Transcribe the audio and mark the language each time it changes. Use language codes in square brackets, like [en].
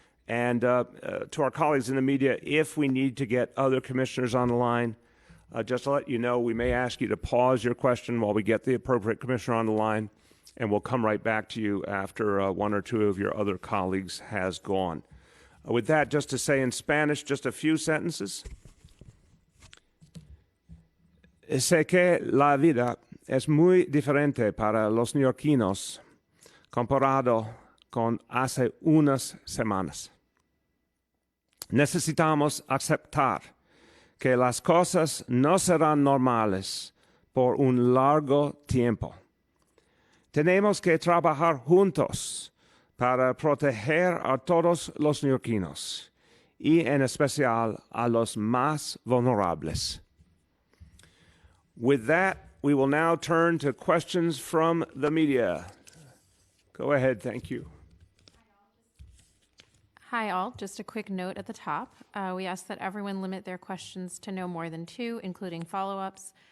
[en] And to our colleagues in the media, if we need to get other commissioners on the line, just to let you know, we may ask you to pause your question while we get the appropriate commissioner on the line, and we'll come right back to you after one or two of your other colleagues has gone. With that, just to say in Spanish, just a few sentences. [es] Sé que la vida es muy diferente para los neoyorquinos comparado con hace unas semanas. Necesitamos aceptar que las cosas no serán normales por un largo tiempo. Tenemos que trabajar juntos para proteger a todos los neoyorquinos y en especial a los más vulnerables. [en] With that, we will now turn to questions from the media. Go ahead, thank you. Hi all, just a quick note at the top. We ask that everyone limit their questions to no more than 2, including follow-ups.